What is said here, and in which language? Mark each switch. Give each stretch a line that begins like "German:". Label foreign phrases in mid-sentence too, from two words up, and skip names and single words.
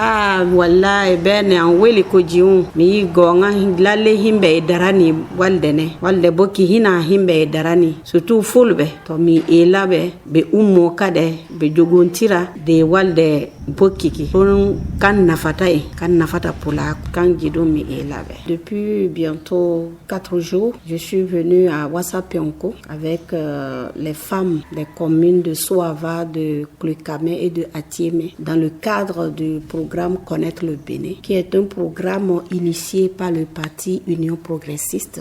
Fula: wallahi ɓene an weli ko jiun mi yi gonga lalle himɓe e darani walde bokki hina himɓe e darani surtout fulɓe to mi laɓe ɓe ummo kade ɓe jogontira de walde bokkiki ɗon kan nafata pulaku kanji ɗum mi laɓe.
French: Depuis bientôt 4 jours, je suis venue à Ouassa-Penko avec les femmes des communes de Soava, de Koulekamé et de Atiémé dans le cadre du programme Connaître le Bénin, qui est un programme initié par le parti Union progressiste.